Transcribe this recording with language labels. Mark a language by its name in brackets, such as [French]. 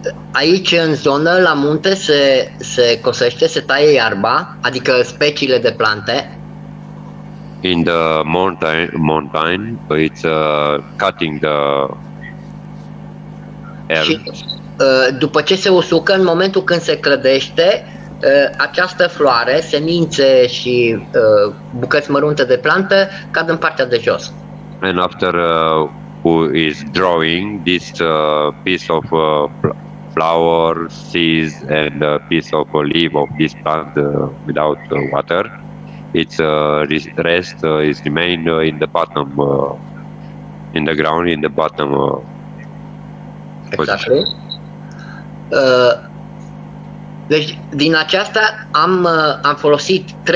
[Romanian] Aici în zonă, la munte, se cosește, se taie iarba, adică speciile de plante. [English] In the mountain, it's cutting the herbs. [Romanian] Și după ce se usucă, în momentul când se clădește, această floare, semințe și bucăți mărunte de plantă cad în partea de jos. [English] And after who is drawing this piece of flower, seeds, and a piece of leaf of this plant without water, its rest is remain in the bottom, in the ground, in the bottom position. [Romanian] Deci din aceasta am folosit 3%.